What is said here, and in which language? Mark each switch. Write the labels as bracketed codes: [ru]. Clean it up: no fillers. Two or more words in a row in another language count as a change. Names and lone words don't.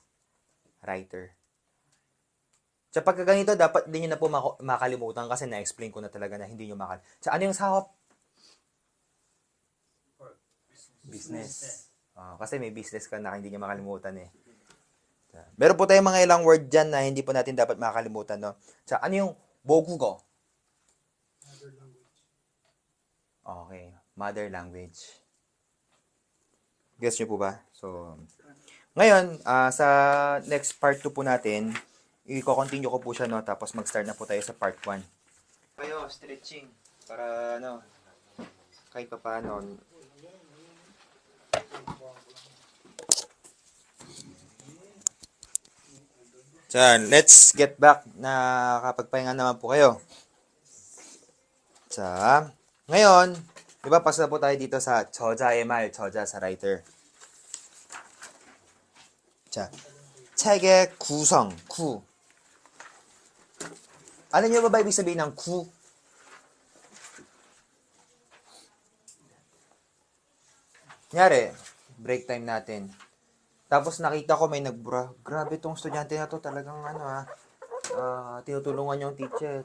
[tl] Writer. So, pagka ganito, dapat din nyo na po makalimutan kasi na-explain ko na talaga na hindi nyo So, ano yung sahop? Business. Kasi may business ka na hindi nyo makalimutan eh. Meron po tayong mga ilang word dyan na hindi po natin dapat makalimutan, no? So, ano yung 모국어? Okay. [en] Mother language. [tl] Guess nyo po ba? So, ngayon, sa [en] next part [tl] 2 po natin, i-continue ko po siya, no? Tapos mag-start na po tayo sa part 1. Kayo, stretching. Para, kahit pa paano. [en] So, let's get back [tl] na kapagpahinga naman po kayo. 자, ngayon, di ba, pasok na po tayo dito sa [ko] 저자의 말, [tl] 저자 sa writer. [ko] 자, 책의 구성, 구. [tl] Alam niyo ba ibig sabihin ng 구? Kunyari, [en] break time [tl] natin. Tapos nakita ko may nagbura. Grabe tong estudyante na to, talagang tinutulungan yung teacher.